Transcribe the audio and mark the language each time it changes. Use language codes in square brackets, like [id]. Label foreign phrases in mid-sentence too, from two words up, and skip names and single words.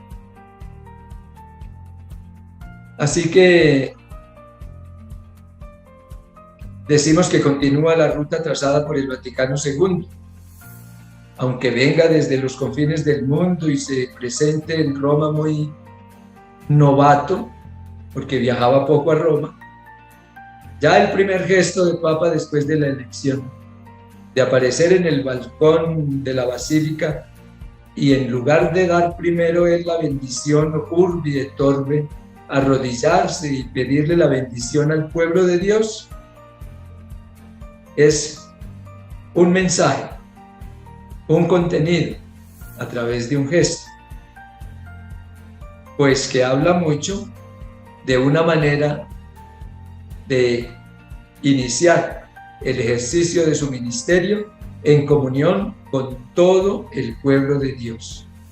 [es] Así que decimos que continúa la ruta trazada por el Vaticano II, aunque venga desde los confines del mundo y se presente en Roma muy novato, porque viajaba poco a Roma. Ya el primer gesto del Papa después de la elección, de aparecer en el balcón de la Basílica y en lugar de dar primero él la bendición [la] urbi et orbi, [es] arrodillarse y pedirle la bendición al pueblo de Dios, es un mensaje, un contenido a través de un gesto, pues que habla mucho de una manera de iniciar el ejercicio de su ministerio en comunión con todo el pueblo de Dios.